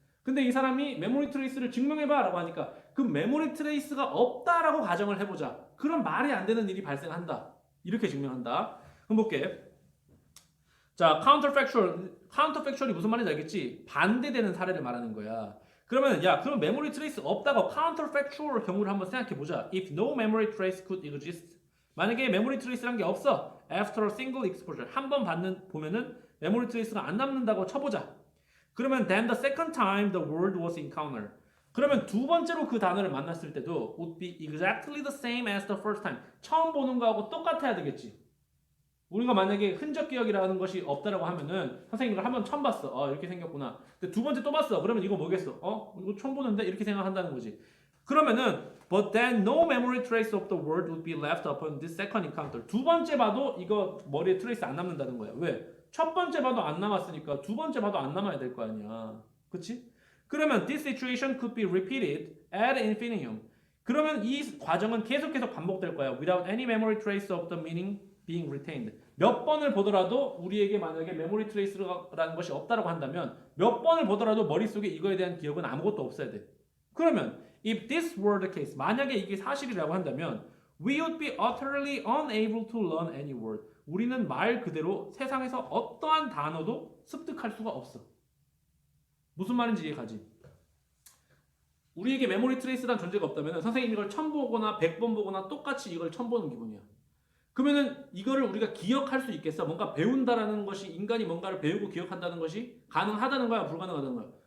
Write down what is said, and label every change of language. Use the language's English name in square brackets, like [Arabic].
[Korean] 근데 이 사람이 메모리 트레이스를 증명해봐라고 하니까 그 메모리 트레이스가 없다라고 가정을 해보자. 그럼 말이 안 되는 일이 발생한다. 이렇게 증명한다. 그럼 볼게. 자, counterfactual이 무슨 말인지 알겠지? 반대되는 사례를 말하는 거야. 그러면 그럼 메모리 트레이스 없다고 counterfactual 경우를 한번 생각해 보자. [English] If no memory trace could exist. [Korean] 만약에 메모리 트레이스란 게 없어. [English] After a single exposure. [Korean] 한 번 보면은 메모리 트레이스가 안 남는다고 쳐보자. [English] 그러면 then the second time the word was encountered. [Korean] 그러면 두 번째로 그 단어를 만났을 때도 [English] would be exactly the same as the first time. [Korean] 처음 보는 거하고 똑같아야 되겠지. 우리가 만약에 흔적 기억이라는 것이 없다라고 하면은 선생님 이걸 한번 처음 봤어. 이렇게 생겼구나. 근데 두 번째 또 봤어. 그러면 이거 뭐겠어? 이거 처음 보는데 이렇게 생각한다는 거지. [English] 그러면은 but then no memory trace of the word would be left upon this second encounter. [Korean] 두 번째 봐도 이거 머리에 트레이스 안 남는다는 거야. 왜? 첫 번째 봐도 안 남았으니까 두 번째 봐도 안 남아야 될 거 아니야. 그치? [English] 그러면 this situation could be repeated ad infinitum. [Korean] 그러면 이 과정은 계속해서 반복될 거야. [English] Without any memory trace of the meaning being retained. [Korean] 몇 번을 보더라도 우리에게 만약에 메모리 트레이스라는 것이 없다라고 한다면 몇 번을 보더라도 머릿속에 이거에 대한 기억은 아무것도 없어야 돼. [English] 그러면 if this were the case, [Korean] 만약에 이게 사실이라고 한다면 [English] we would be utterly unable to learn any word. [Korean] 우리는 말 그대로 세상에서 어떠한 단어도 습득할 수가 없어. 무슨 말인지 이해가지? 우리에게 메모리 트레이스란 존재가 없다면 선생님이 이걸 1000 보거나 100번 보거나 똑같이 이걸 1000 보는 기분이야. 그러면은 이거를 우리가 기억할 수 있겠어? 뭔가 배운다라는 것이 인간이 뭔가를 배우고 기억한다는 것이 가능하다는 거야? 불가능하다는 거야?